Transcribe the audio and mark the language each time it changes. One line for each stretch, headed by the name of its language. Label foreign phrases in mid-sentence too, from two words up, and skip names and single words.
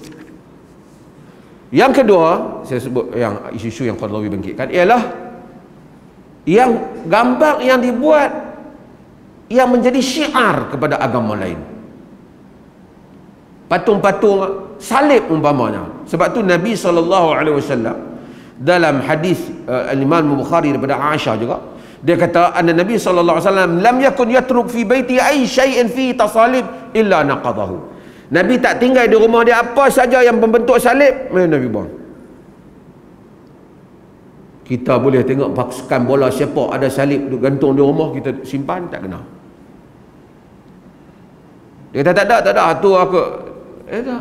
Malay: Yang kedua, saya sebut yang isu-isu yang Qaradawi bangkitkan ialah yang gambar yang dibuat yang menjadi syiar kepada agama lain. Patung-patung salib umpamanya. Sebab tu Nabi SAW dalam hadis Imam Bukhari daripada Aisyah juga, dia kata
Arabic: أن النبي ﷺ لم يكن يترك في بيتي أي شيء في تصاليب إلا نقضه.
Malay: Nabi tak tinggal di rumah dia apa saja yang membentuk salib, Nabi buang. Kita boleh tengok pasukan bola sepak ada salib duk gantung di rumah, kita simpan tak kena. Dia kata tak ada tu aku tak.